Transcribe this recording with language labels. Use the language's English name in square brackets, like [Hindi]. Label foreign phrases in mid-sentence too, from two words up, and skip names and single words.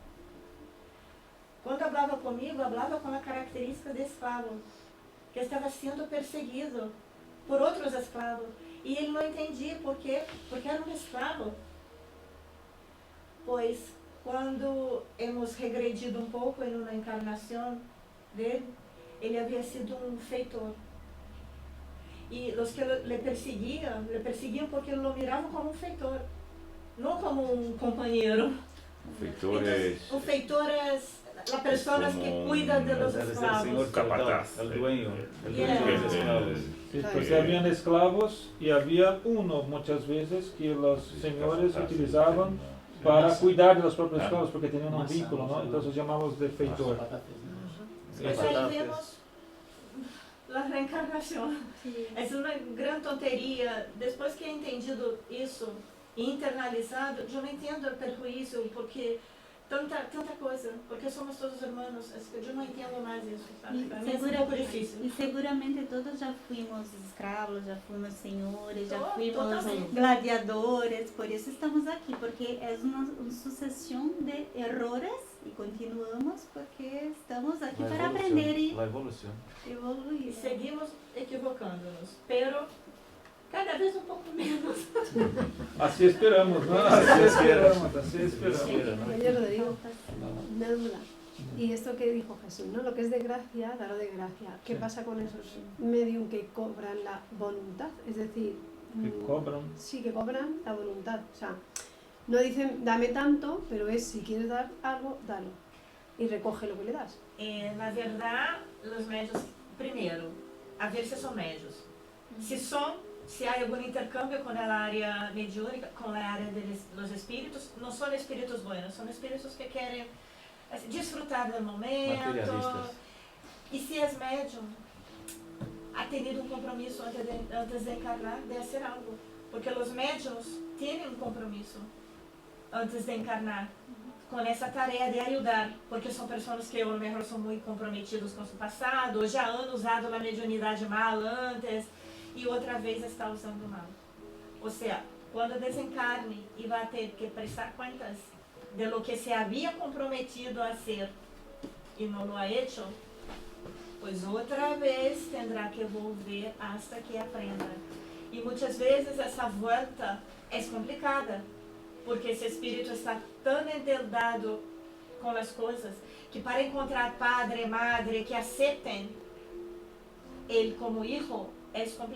[Spanish] Cuando hablaba conmigo, hablaba con la característica de esclavo, que estaba siendo perseguido por otros esclavos. Y él no entendía por qué, porque era un esclavo. Pues, cuando hemos regredido un poco en una encarnación de él, [Portuguese] ele havia sido um feitor. E os que le perseguiam porque lo miravam como um feitor, não como um companheiro. Feitores. Então, o feitor é a pessoa que cuida [Spanish] de los esclavos. Capataz. El dueño. El Yeah. dueño de los esclavos. Sí, porque habían esclavos y había uno muchas veces que los señores utilizaban para cuidar de los propios esclavos porque tenían un vínculo, ¿no? Entonces llamamos de feitor. [Portuguese] Mas aí vemos a reencarnação. Essa é uma grande tonteria. Depois que é entendido isso e internalizado, eu não entendo o perjuízo, porque tanta coisa, porque somos todos hermanos. Eu não entendo mais isso, sabe? Para mim é um pouco difícil. E seguramente todos já fomos escravos, já fomos senhores, já fomos Totalmente. gladiadores, por isso estamos aqui, porque é uma sucessão de errores e continuamos porque estamos aqui para aprender e [Spanish] La evolución. [Portuguese] evoluir. E seguimos equivocando-nos, pero cada vez um pouco menos. [Spanish] Así esperamos, ¿no? Así esperamos, así esperamos. Yo lo digo, una duda. Y esto que dijo Jesús, ¿no? Lo que es de gracia, darlo de gracia. ¿Qué Sí. pasa con esos medium que cobran la voluntad? Es decir, Que cobran. sí, que cobran la voluntad. O sea, no dicen dame tanto, pero es si quieres dar algo, dalo. Y recoge lo que le das. [Portuguese] Na verdade, os médios, primeiro, a ver se são médios. Se há algum intercâmbio com a área mediúnica, com a área dos espíritos, não são espíritos buenos, são espíritos que querem assim, desfrutar do momento. Materialistas. E se és médium, [Spanish] ha tenido [Portuguese] um compromisso antes de encarnar, de fazer algo. Porque os médiums têm um compromisso antes de encarnar com essa tarefa de ajudar, porque são pessoas que [Spanish] a lo mejor [Portuguese] são muito comprometidos com o passado, ou já han usado a mediunidade mal antes, e outra vez está usando mal. Ou seja, quando desencarne e vai ter que prestar contas [Spanish] de lo que [Portuguese] se havia comprometido a ser e não [Spanish] lo ha hecho, [Portuguese] pois outra vez terá que [Spanish] volver hasta que aprenda. [Portuguese] E muitas vezes essa volta é complicada, porque esse espírito está tão endeudado com as coisas que para encontrar [Spanish] padre, madre [Portuguese] que aceitem ele como hijo é complicado.